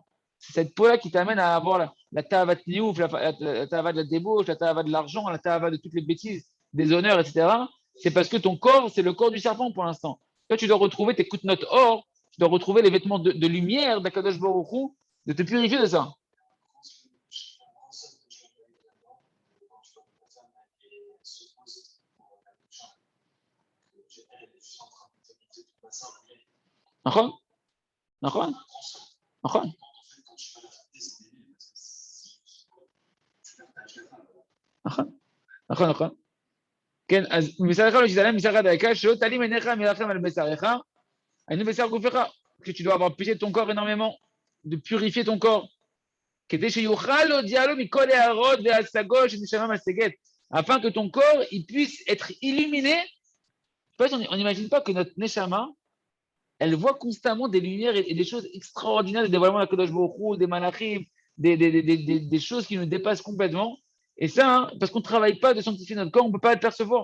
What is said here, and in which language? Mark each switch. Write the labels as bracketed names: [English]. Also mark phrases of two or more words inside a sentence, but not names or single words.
[French] C'est cette peau-là qui t'amène à avoir la tava de niouf, la tava de la débauche, la tava de l'argent, la tava de toutes les bêtises, des honneurs, etc. C'est parce que ton corps, c'est le corps du serpent pour l'instant. Toi, tu dois retrouver tes notes or, tu dois retrouver les vêtements de lumière d' [Hebrew] הקדוש ברוך הוא, [French] de te purifier de ça. [Hebrew] נכון? נכון? נכון? נכון? נכון, נכון. כן, אז מבשרך לא תתעלם מבשרך דייקה, שלא תעלים עיניך מרחם על בשרך, היינו בשר גופך, [French] que tu dois avoir pitié de ton corps énormément, de purifier ton corps, [Hebrew] כדי שיוכל להודיע לו מכל הערות וההשגות שנשמה מהשגת, [French] afin que ton corps il puisse être illuminé. En fait, on n'imagine pas que notre neshama, elle voit constamment des lumières et des choses extraordinaires, des dévoilements de la [Hebrew] קדוש ברוך הוא, [French] des malachim, des choses qui nous dépassent complètement. Et ça, hein, parce qu'on ne travaille pas de sanctifier notre corps, on ne peut pas le percevoir.